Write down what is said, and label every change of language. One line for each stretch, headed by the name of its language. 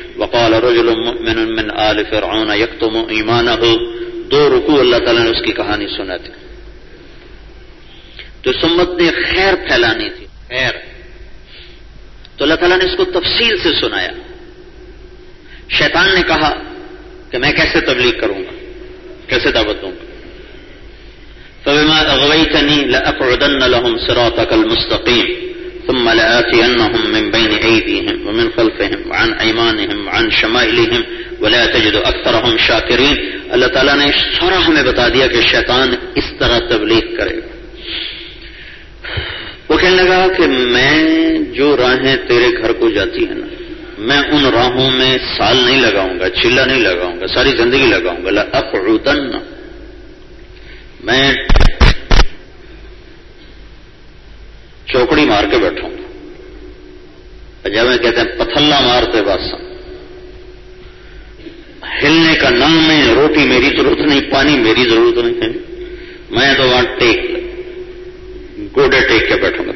Arabic: وقال رجل مؤمن من آل فرعون یکتم ایمانہ،
Urdu: دو رکوع اللہ تعالی نے اس کی کہانی سنا دی. تو سمت نے خیر پھیلانی تھی، خیر، تو اللہ تعالی نے اس کو تفصیل سے سنایا. شیطان نے کہا کہ میں کیسے تبلیغ کروں گا، کیسے دعوت دوں گا.
Arabic: فبما اغويتني لأقعدن لهم صراطك المستقيم ثم لآتينهم من بين أيديهم ومن خلفهم وعن أيمانهم وعن شمائلهم ولا تجد أكثرهم شاكرين.
Urdu: اللہ تعالیٰ نے سارا ہمیں بتا دیا کہ شیطان اس طرح تبلیغ کرے گا. وہ کہنے لگا کہ میں جو راہیں تیرے گھر کو جاتی ہیں نا، میں ان راہوں میں سال نہیں لگاؤں گا، چلا نہیں لگاؤں گا، ساری زندگی لگاؤں گا. لأقعدن، میں چوکڑی مار کے بیٹھوں گا، جب میں کہتے ہیں پتھلا مارتے بس ہلنے کا نام ہے، روٹی میری ضرورت نہیں، پانی میری ضرورت نہیں، میں تو وہاں ٹیک گوڈے ٹیک کے بیٹھوں گا.